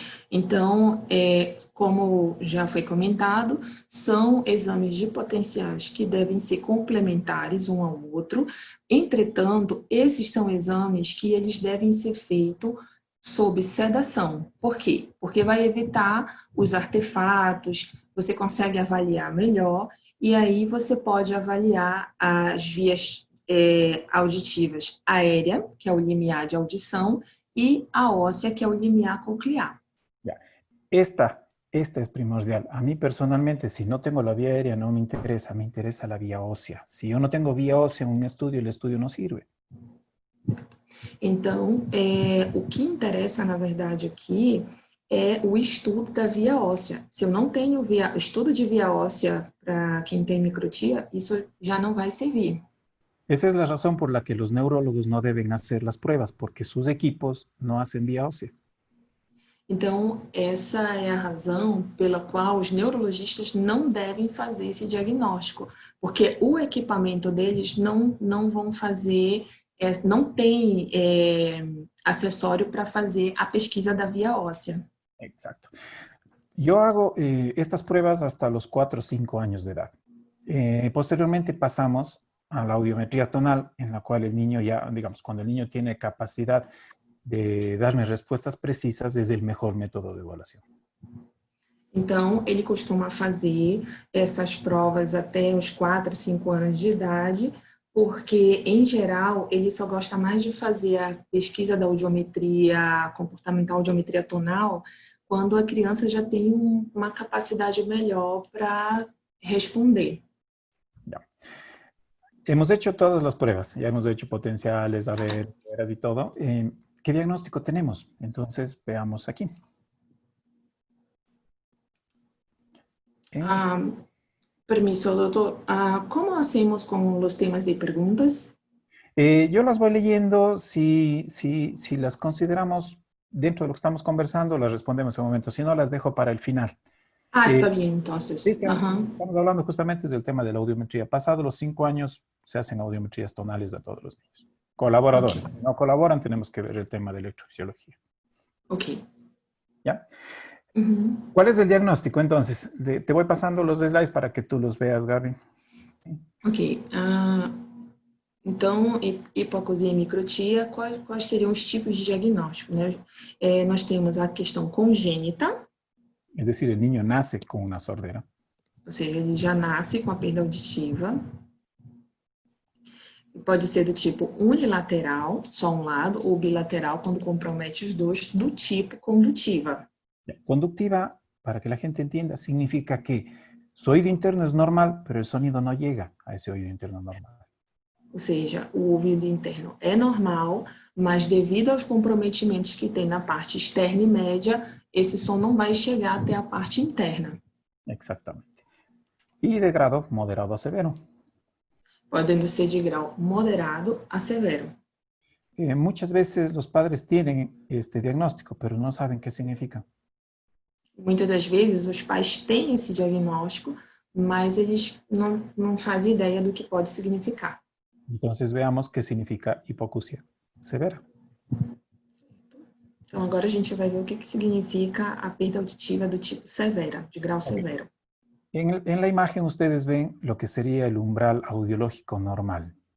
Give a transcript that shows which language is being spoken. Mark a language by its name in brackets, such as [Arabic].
[Portuguese] Então, como já foi comentado, são exames de potenciais que devem ser complementares um ao outro. Entretanto, esses são exames que eles devem ser feitos sob sedação. Por quê? Porque vai evitar os artefatos, você consegue avaliar melhor, e aí você pode avaliar as vias auditivas aérea, que é o limiar de audição, e a óssea, que é o limiar coclear. [Spanish] Esta es primordial. A mí personalmente, si no tengo la vía aérea, no me interesa la vía ósea. Si yo no tengo vía ósea en un estudio, el estudio no sirve. [Portuguese] Então, o que interessa, na verdade, aqui é o estudo da via óssea. Se eu não tenho estudo de via óssea para quem tem microtia, isso já não vai servir. [Spanish] Esa es la razón por la que los neurólogos no deben hacer las pruebas, porque sus equipos no hacen vía ósea. [Portuguese] Então, essa é a razão pela qual os neurologistas não devem fazer esse diagnóstico, porque o equipamento deles não vão fazer, não tem acessório para fazer a pesquisa da via óssea. [Spanish] Exacto. Yo hago estas pruebas hasta los 4 o 5 años de edad. Posteriormente pasamos a la audiometría tonal, en la cual el niño ya, digamos, cuando el niño tiene capacidad de darme respuestas precisas, es el mejor método de evaluación. [Portuguese] Então, ele costuma fazer essas provas até os 4, 5 anos de idade, porque, em geral, ele só gosta mais de fazer a pesquisa da audiometria comportamental, audiometria tonal, quando a criança já tem uma capacidade melhor para responder. [Spanish] Ya. Hemos hecho todas las pruebas, ya hemos hecho potenciales, a ver, y todo. ¿Qué diagnóstico tenemos? Entonces, veamos aquí. Permiso, doutor. ¿Cómo hacemos con los temas de preguntas? Yo las voy leyendo, si las consideramos dentro de lo que estamos conversando, las respondemos en un momento, si no, las dejo para el final. Está bien, entonces. Sí, estamos hablando justamente del tema de la audiometría. Pasados los 5 años, se hacen audiometrías tonales a todos los niños. Colaboradores. Si no colaboran, tenemos que ver el tema de electrofisiología. Ok. ¿Ya? ¿Cuál es el diagnóstico? Entonces, te voy pasando los slides para que tú los veas, Gaby. [Portuguese] Ok. Então, hipoacusia e microtia, quais seriam os tipos de diagnóstico, né? Nós temos a questão congênita. [Spanish] Es decir, el niño nace con una sordera. [Portuguese] Ou seja, ele já nasce com a perda auditiva. Pode ser do tipo unilateral, só um lado, ou bilateral, quando compromete os dois, do tipo condutiva. [Spanish] Conductiva, para que la gente entienda, significa que su oído interno es normal, pero el sonido no llega a ese oído interno normal. [Portuguese] Ou seja, o ouvido interno é normal, mas devido aos comprometimentos que tem na parte externa e média, esse som não vai chegar até a parte interna. [Spanish] Exactamente. Y de grado moderado a severo. [Portuguese] Podendo ser de grau moderado a severo. [Spanish] Muchas veces los padres tienen este diagnóstico, pero no saben qué significa. [Portuguese] Muitas das vezes os pais têm esse diagnóstico, mas eles não fazem ideia do que pode significar. [Spanish] Entonces veamos qué significa hipoacusia severa. [Portuguese] Então agora a gente vai ver o que significa a perda auditiva do tipo severa, de grau severo. [Spanish] En la imagen ustedes ven lo que sería el umbral audiológico normal.